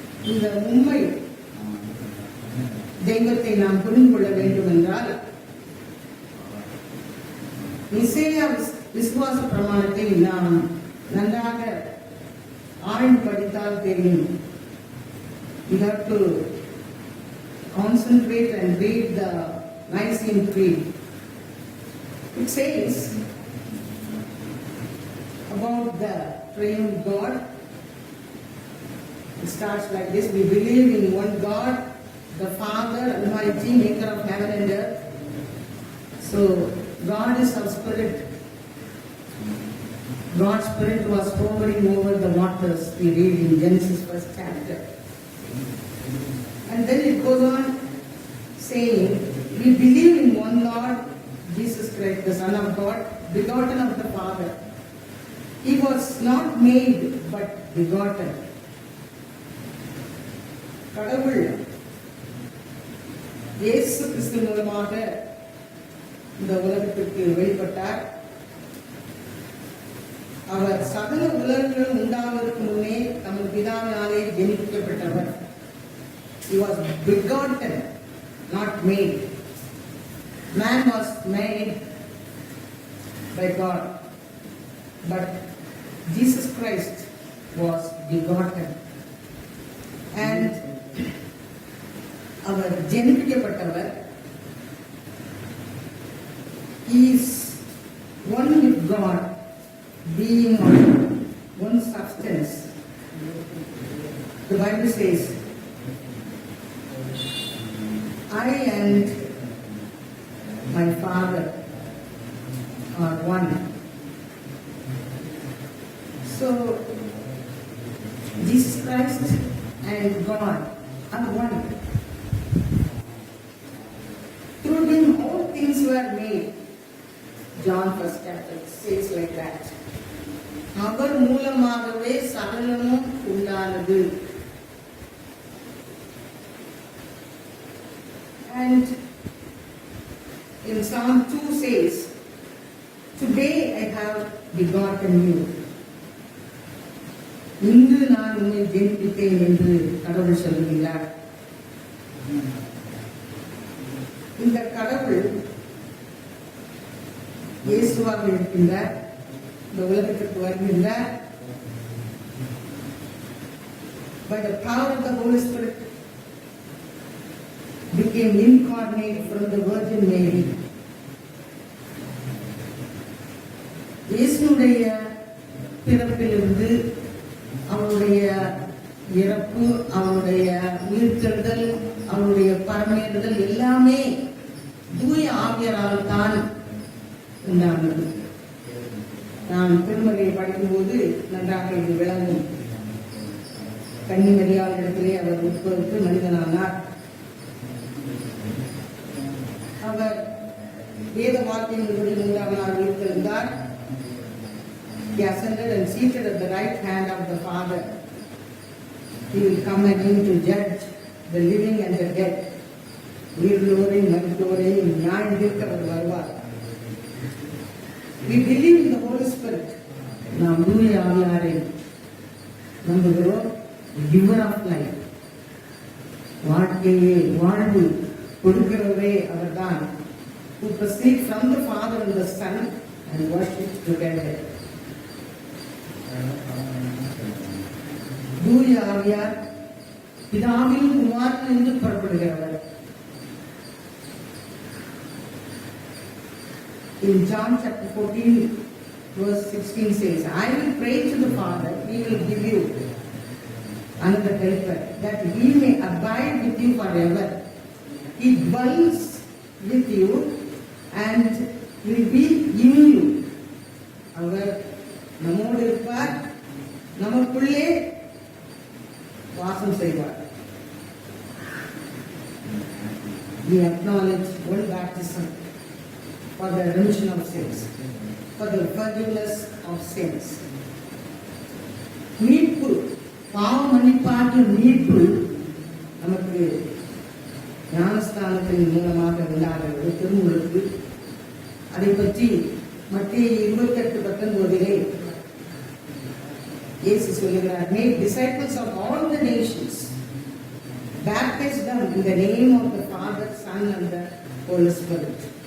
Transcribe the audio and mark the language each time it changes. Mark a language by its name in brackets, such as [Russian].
[Tamil] இந்த உண்மை தெய்வத்தை நாம் புரிந்து கொள்ள வேண்டும் என்றால் நிசேயா விசுவாச பிரமாணத்தை நாம் நன்றாக ஆழ்ந்து படித்தால் தெரியும். [English] We have to concentrate and read the Nicene Creed. It says about the triune God. It starts like this: we believe in one God, the Father Almighty, maker of heaven and earth. So God is our spirit. God's spirit was hovering over the waters, we read in Genesis 1st chapter. And then it goes on saying, we believe in one Lord, Jesus Christ, the Son of God, begotten of the Father. He was not made, but begotten. [Tamil] கடவுள் இயேசு கிறிஸ்து மூலமாக இந்த உலகத்திற்கு வெளிப்பட்டார். அவர் சகல உலகங்களும் உண்டாவதற்கு முன்னே தமது பிதாவினாலே ஜெனிக்கப்பட்டவர். [English] He was begotten, not made. Man was made by God, but Jesus Christ was begotten. [Tamil] And our ஜெனிக்கப்பட்டவர். [English] He is one with God, being of one substance. The Bible says, I and my Father are one. So, Jesus Christ and God are one. Through him all things were made. John 1st chapter says like that. [Tamil] அவர் மூலமாகவே சகலமும் உண்டானது. [English] And in Psalm 2 says, today I have begotten you. [Tamil] இன்று நான் உன்னை ஜெனிப்பித்தேன் என்று கடவுள் சொல்லுகிறார். இந்த கடவுள் இயேசுவாக இருக்கின்றார். இந்த உலகத்திற்கு வருகின்றார். [English] By the power of the Holy Spirit became incarnate from the Virgin Mary. [Tamil] இயேசுடைய பிறப்பிலிருந்து அவருடைய இறப்பு, அவருடைய உயிர்த்தெழுதல், அவருடைய பரமேறுதல் எல்லாமே தூய ஆவியாரால் தான் உண்டானது. நான் திருமறையை படிக்கும்போது நன்றாக இது விளங்கும். கன்னிமரியாளிடத்திலே அவர் உட்பொருட்டு மனிதனானார். அவர் வேத வாக்கியங்களுடைய 3ஆம் நாள் உயிர்த்தெழுந்தார். [English] He ascended and seated at the right hand of the Father. He will come again to judge the living and the dead. [Tamil] உயிர்லோரையும் மரித்தோரையும் நியாயம் தீர்க்க அவர் வருவார். [English] We believe in the Holy Spirit. [Tamil] நாம் தூய ஆவியாரை நம்புகிறோம். [English] Giver of life. [Tamil] வாழ்க்கையை வாழ்வு கொடுக்கிறவரே அவர்தான். [English] Who proceed from the Father and the Son and worship together. [Tamil] தூய ஆவியார் பிதாவின் குமாரன் என்று புறப்படுகிறவர். [English] In John chapter 14 verse 16 says, I will pray to the Father, he will give you another helper, that he may abide with you forever. He dwells with you and will be in you. [Tamil] அவர் நம்மோடு இருப்பார், நமக்குள்ளே வாசம் செய்வார். [English] We acknowledge one baptism for the remission of sins, for the forgiveness of sins. [Tamil] மீட்பு, பாவ மன்னிப்பாகிய மீட்பு நமக்கு ஞானஸ்தானத்தின் மூலமாக உண்டாகிறது. திருமுழுக்கு அதை பற்றி மத்திய 28:19 இயேசு சொல்லுகிறார், [English] make disciples of all the nations, baptize them in the name of the Father, Son and the Holy Spirit.